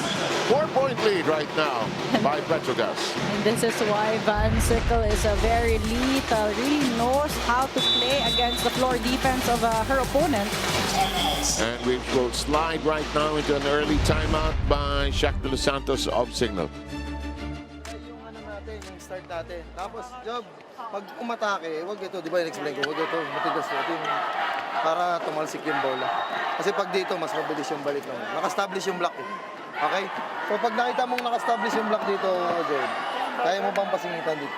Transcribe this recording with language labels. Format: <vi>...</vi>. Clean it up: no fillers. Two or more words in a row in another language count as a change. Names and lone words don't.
<en>4-point lead right now by Petro Gazz. And this is why Van Sickle is a very lethal, really knows how to play against the floor defense of her opponent. And we will slide right now into an early timeout by Shaq de los Santos of Cignal.</en> <tl>Yung ano natin, yung start natin. Tapos, Job, pag umatake, huwag ito, di ba in-explain ko, huwag ito, matigas ito yung para tumalsik yung bola. Kasi pag dito, mas mabilis yung balik lang. Naka-establish yung block eh. Okay? So pag nakita mong naka-establish yung block dito, Job, kaya mo bang pasingitan dito?</tl>